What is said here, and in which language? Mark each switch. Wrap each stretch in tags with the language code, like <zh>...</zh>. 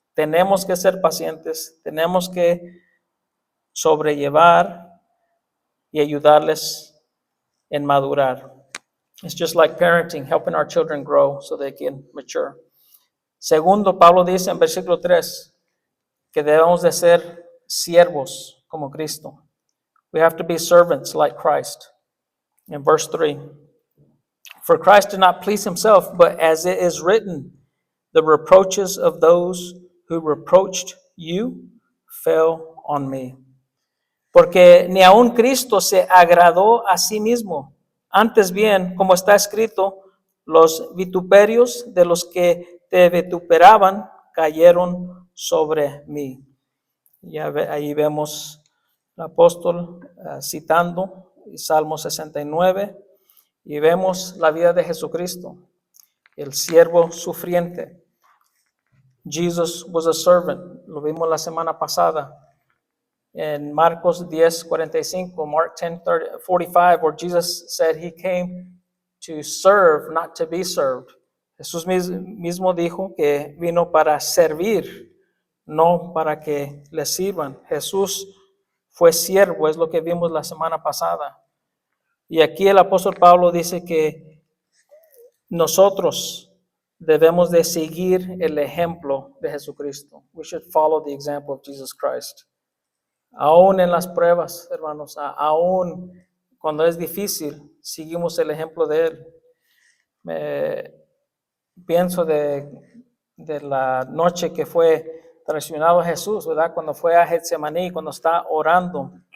<es>Tenemos que ser pacientes, tenemos que sobrellevar y ayudarles en madurar.</es> <en>It's just like parenting, helping our children grow so they can mature.</en> <es>Segundo, Pablo dice en versículo 3 que debemos de ser siervos como Cristo.</es> <en>We have to be servants like Christ. In verse 3, for Christ did not please himself, but as it is written, the reproaches of those who reproached you fell on me.</en> <es>Porque ni aun Cristo se agradó a sí mismo. Antes bien, como está escrito, los vituperios de los que te vituperaban cayeron sobre mí. Y ahí vemos el apóstol citando Salmo 69 y vemos la vida de Jesucristo, el siervo sufriente.</es> <en>Jesus was a servant,</en> <es>lo vimos la semana pasada.</es> <en>In Marcos 10:45, Mark 10:45, where Jesus said he came to serve, not to be served.</en> <es>Jesús mismo dijo que vino para servir, no para que le sirvan. Jesús fue siervo, es lo que vimos la semana pasada. Y aquí el apóstol Pablo dice que nosotros debemos de seguir el ejemplo de Jesucristo.</es> <en>We should follow the example of Jesus Christ.</en> <es>Aún en las pruebas, hermanos, aún cuando es difícil, seguimos el ejemplo de Él. Pienso de la noche que fue traicionado Jesús, ¿verdad? Cuando fue a Getsemaní, cuando está orando.</es>